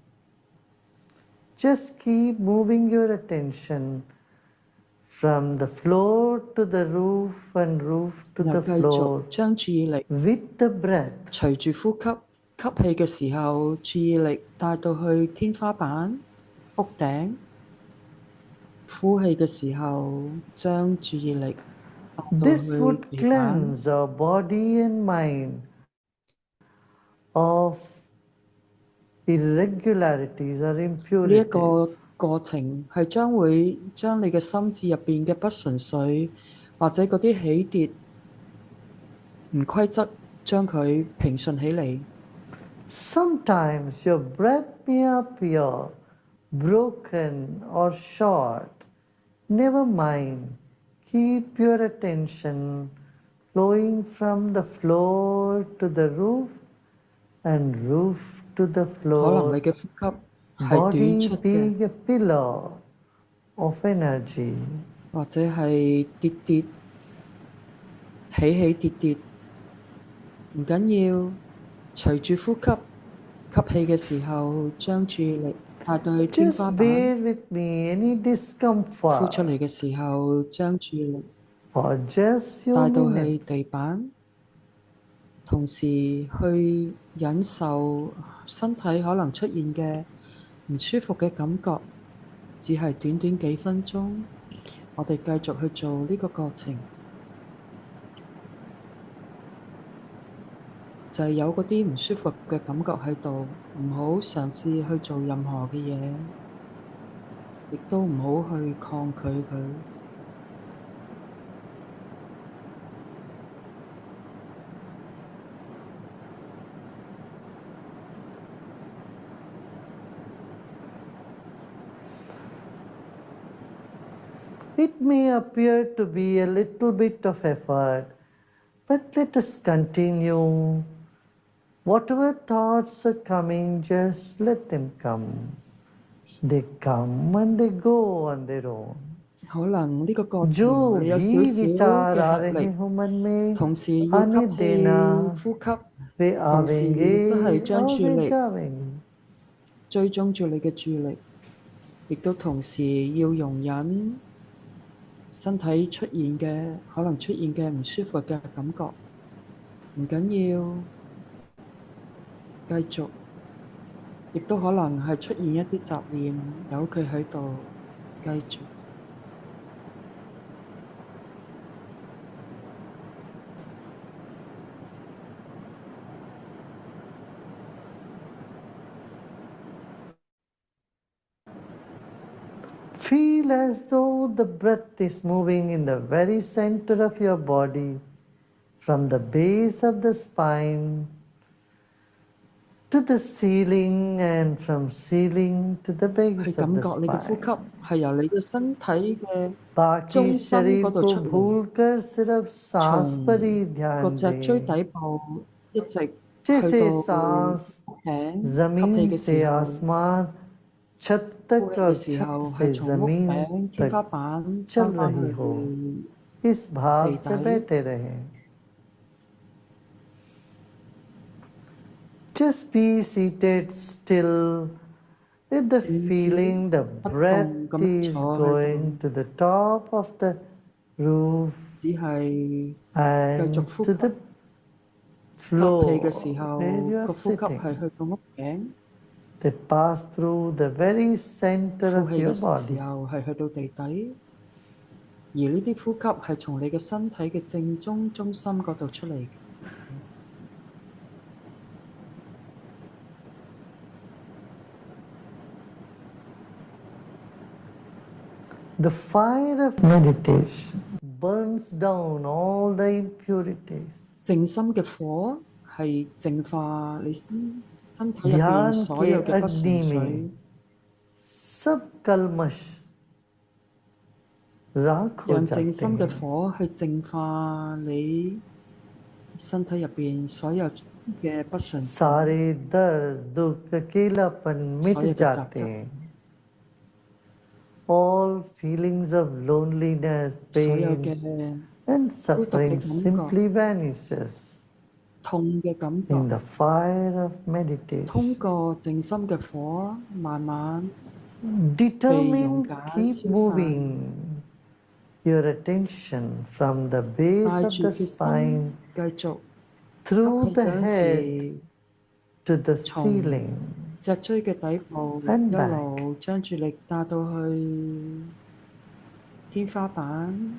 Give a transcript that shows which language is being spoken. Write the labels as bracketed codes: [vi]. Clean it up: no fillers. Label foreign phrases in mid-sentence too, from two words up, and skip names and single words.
[en] Just keep moving your attention from the floor to the roof and roof to [yue] 然後 [en] the [yue] 繼續 [en] floor [yue] 將注意力 [en] with the breath. [yue] 隨住呼吸，吸氣嘅時候，注意力帶到去天花板、屋頂；呼氣嘅時候，將注意力帶到 [en] This [yue] 去 [en] would [yue] 地板。 [en] cleanse our body and mind of irregularities or [yue] 呢一 [en] impurities. [yue] 個過程係將會將你嘅心智入邊嘅不純粹，或者嗰啲起跌唔規則，將佢平順起嚟。 [en] Sometimes your breath may appear broken or short. Never mind. Keep your attention flowing from the floor to the roof and roof to the [yue] 可能 [en] floor. [yue] 你嘅呼吸係短 [en] Body [yue] 促嘅， [en] being a pillar of energy. [yue] 或者係跌跌起起跌跌，唔緊要。隨住呼吸，吸氣嘅時候，將注意力帶到去天花 [en] Just [yue] 板； [en] bear with me any [yue] 呼 [en] discomfort [yue] 出嚟嘅時候，將注意力 [en] for just few [yue] 帶到去 [en] minutes. [yue] 地板。同時去忍受身體可能出現嘅唔舒服嘅感覺，只係短短幾分鐘，我哋繼續去做呢個過程，就係有嗰啲唔舒服嘅感覺喺度，唔好嘗試去做任何嘅嘢，亦都唔好去抗拒佢。 [en] It may appear to be a little bit of effort, but let us continue. Whatever thoughts are coming, just let them come. They come and they go on their own. [yue] 可能呢個過 [hi] जो [yue] 程你有少 [hi] भी [yue] 少 [hi] विचार [yue] 嘅 [hi] आ [yue] 吃 [hi] रहे [yue] 力， [hi] हो मन में [yue] 同時要 [hi] आने [yue] 吸氣、 [hi] देना, [yue] 呼吸， [hi] वे [yue] 同時亦都係 [hi] आवेंगे [yue] 將 [hi] और [yue] 注 [hi] वे [yue] 力 [hi] जावेंगे. [yue] 追蹤住你嘅注力，亦都同時要容忍身體出現嘅可能出現嘅唔舒服嘅感覺，唔緊要，繼續，亦都可能係出現一啲雜念，由佢喺度，繼續。 [en] Feel as though the breath is moving in the very center of your body, from the base of the spine to the ceiling, and from ceiling to the [yue] 去 [en] base of [yue] 感 [en] the [yue] 覺你嘅呼 [en] spine. [yue] 吸係由你嘅身體嘅 [hi] बाकी [yue] 中心 [hi] शरीर [yue] 嗰度 [hi] को [yue] 出嚟， [hi] भूलकर सिर्फ सांस पर [yue] 從 [hi] ही [yue] 個 [hi] ध्यान [yue] 脊椎 [hi] दें. [yue] 底部一直去 [hi] जैसे [yue] 到 [hi] सांस [yue] 頸，吸 [hi] जमीन [yue] 氣嘅 [hi] से [yue] 時候， [hi] आसमान, छत [yue] 呼 [hi] तक [yue] 氣嘅 [hi] और [yue] 時 [hi] छत [yue] 候係 [hi] से [yue] 從屋 [hi] जमीन [yue] 頂、天 [hi] तक [yue] 花板 [hi] चल [yue] 翻返 [hi] रही [yue] 去 [hi] हो. इस भाव [yue] 地 [hi] से [yue] 底。 [hi] बैठे रहें. [en] Just be seated still with the [yue] 靜止 [en] feeling the [yue] 不 [en] breath [yue] 動咁 [en] is [yue] 坐喺 [en] going [yue] 度， [en] to the top of the roof [yue] 只係繼 [en] and [yue] 續呼 [en] to [yue] 吸。 [en] the [yue] 吸氣嘅時 [en] floor [yue] 候， [en] where you are [yue] 個呼吸 sitting. 係去到屋頸； [en] They pass through the very center [yue] 呼 [en] of [yue] 氣 [en] your [yue] 嘅時 body. 候係去到地底。而呢啲呼吸係從你嘅身體嘅正中中心嗰度出嚟嘅。 [en] The fire of meditation burns down all the impurities. [yue] 靜心嘅火係淨化你身體入邊 [hi] ध्यान [yue] 所 [hi] के [yue] 有嘅不純 [hi] अग्नि [yue] 粹， [hi] में सब कलमश राख हो [yue] 讓靜 [hi] जाते [yue] 心嘅 [hi] हैं. [yue] 火去淨化你身體入邊所有嘅不純淨， [hi] सारे दर्द दुख अकेलापन मिट [yue] 所有嘅雜 [hi] जाते [yue] 質， [hi] हैं. [en] All feelings of loneliness, [yue] 所有 [en] pain [yue] 嘅 [en] and [yue] 孤獨嘅 [en] suffering [yue] 感覺、 [en] simply vanishes [yue] 痛嘅感 [en] in [yue] 覺， [en] the fire of [yue] 通 [en] meditation. [yue] 過靜心嘅火，慢慢被溶 [en] Determined, [yue] 解 [en] keep [yue] 消散。 [en] moving your attention from the base [yue] 帶 [en] of [yue] 住 [en] the [yue] 決 [en] spine [yue] 心繼續吸 [en] through [yue] 氣 [en] the [yue] 嗰陣 [en] head [yue] 時， [en] to the [yue] 從 [en] ceiling [yue] 脊椎嘅底部 [en] and [yue] 一 [en] back. [yue] 路將注力帶到去天花板。